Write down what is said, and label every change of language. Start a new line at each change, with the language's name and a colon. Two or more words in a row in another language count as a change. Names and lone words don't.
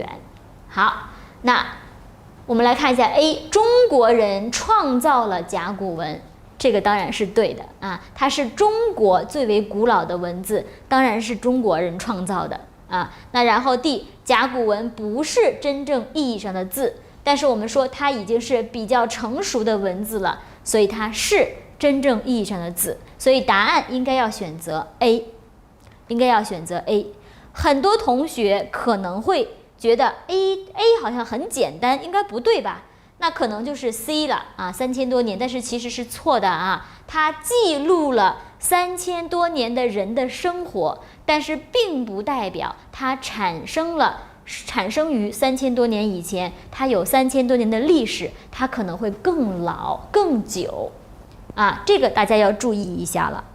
Chinese: 好，那我們來看一下 A， 中國人創造了甲骨文，這個當然是對的它是中國最為古老的文字，當然是中國人創造的那然後 D， 甲骨文不是真正意義上的字，但是我們說它已經是比較成熟的文字了，所以它是真正意義上的字，所以答案應該要選擇 A， 應該要選擇 A。很多同學可能會覺得 A 好像很簡單，應該不對吧？那可能就是 C 了3000多年，但是其實是錯的它記錄了3000多年的人的生活，但是並不代表它產生於3000多年以前，它有3000多年的歷史，它可能會更老更久這個大家要注意一下了。